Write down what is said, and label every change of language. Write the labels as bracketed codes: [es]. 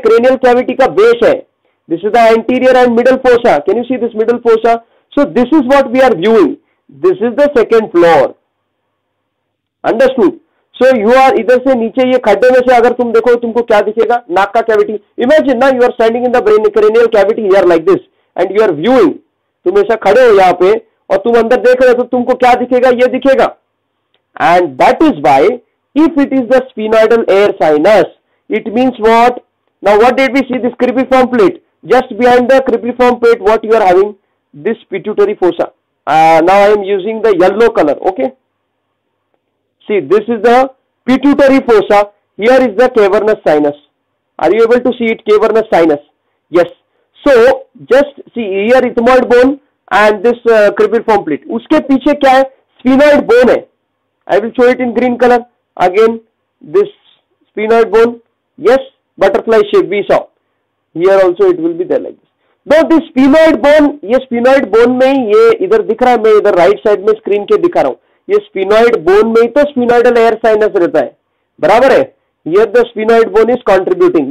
[en] Cranial cavity [hi] का base है. [en] This is the anterior and middle fossa. Can you see this middle fossa? So this is what we are viewing. This is the second floor. Understood? So you are [hi] इधर से नीचे ये खड्डे में से अगर तुम देखो तुमको क्या दिखेगा? नाक का कैविटी. [en] Imagine [hi] ना [en] you are standing in the brain cranial cavity here like this and you are viewing. [hi] तुम ऐसा खड़े हो यहाँ पे और तुम अंदर देख रहे हो तो तुमको क्या दिखेगा? ये दिखेगा. [en] And that is why if it is the sphenoidal air sinus, it means what? Now what did we see? This cribriform plate. Just behind the cribriform plate, what you are having? This pituitary fossa. Now I am using the yellow color. Okay. See, this is the pituitary fossa. Here is the cavernous sinus. Are you able to see it? Cavernous sinus. Yes. So just see here ethmoid bone and this cribriform plate. [hi] उसके पीछे क्या है? [en] Sphenoid bone [hi] है. [en] I will show it in green color. Again, this sphenoid bone. Yes, butterfly shape we saw. Here also it will be there like this. Now this sphenoid bone, [hi] ये sphenoid bone में ही ये इधर दिख रहा है, मैं इधर राइट साइड में स्क्रीन के दिखा रहा हूँ. ये sphenoid bone में ही तो sphenoidal air sinus रहता है, बराबर है. [en] Here the sphenoid bone is contributing.